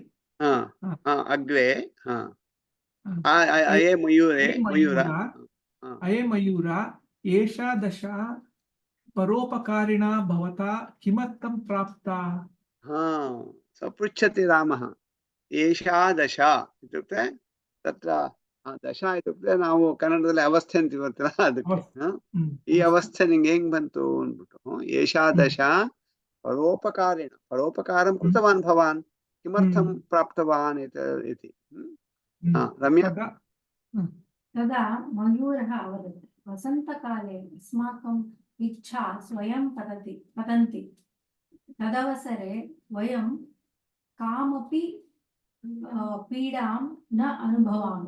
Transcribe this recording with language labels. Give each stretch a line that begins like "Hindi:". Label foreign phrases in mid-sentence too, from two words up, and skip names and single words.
Sanskrit: अग्रे अये मयूरे मयूर अये मयूर, एषा दशा परोपकारिणा भवता किमर्थं प्राप्ता? पृच्छति रामः, एषा दशा इत्युक्ते तत्र दशा इत्युक्ते
Kannada: ನಾವು ಕನ್ನಡದಲ್ಲಿ ಅವಸ್ಥೆ ಅಂತೀವಲ್ಲ ಅದಕ್ಕೆ ಈ ಅವಸ್ಥೆ ನಿಂಗೆ ಹೆಂಗ್ ಬಂತು ಅಂದ್ಬಿಟ್ಟು
Sanskrit: ಏಷಾ ದಶಾ ಪರೋಪಕಾರೇಣ ಪರೋಪಕಾರಂ ಕೃತವಾನ್ ಭವಾನ್ किमर्थं प्राप्तवान् इति। रम्या तदा मयूरः अवदत्, वसन्तकाले अस्माकम् इच्छा स्वयं पतन्ति, तदवसरे वयं कामपि पीडां न अनुभवामि।